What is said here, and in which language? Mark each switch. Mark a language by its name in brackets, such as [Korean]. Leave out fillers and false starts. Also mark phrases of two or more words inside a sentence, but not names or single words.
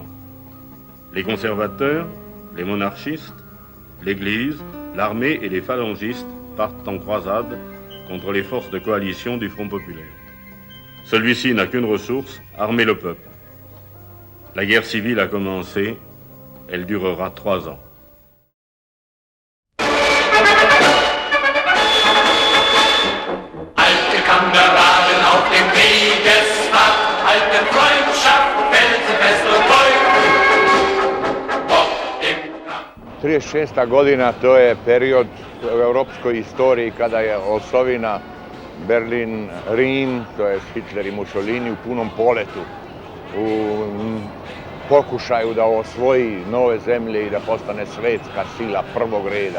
[French] Les conservateurs, les monarchistes, l'Église, l'armée et les phalangistes partent en croisade contre les forces de coalition du Front populaire. Celui-ci n'a qu'une ressource, armer le peuple. La guerre civile a commencé, elle durera 3 ans. [German] Alte Kameraden auf dem Wegesrad, alte Freundschaft, felsenfest und treu. [Serbian] 36. godina, to je period u europskoj istoriji kada je osovina Berlin, Rin, to je Hitler i Mussolini u punom poletu, u pokušaju da osvoji nove zemlje i da postane svetska sila prvog reda.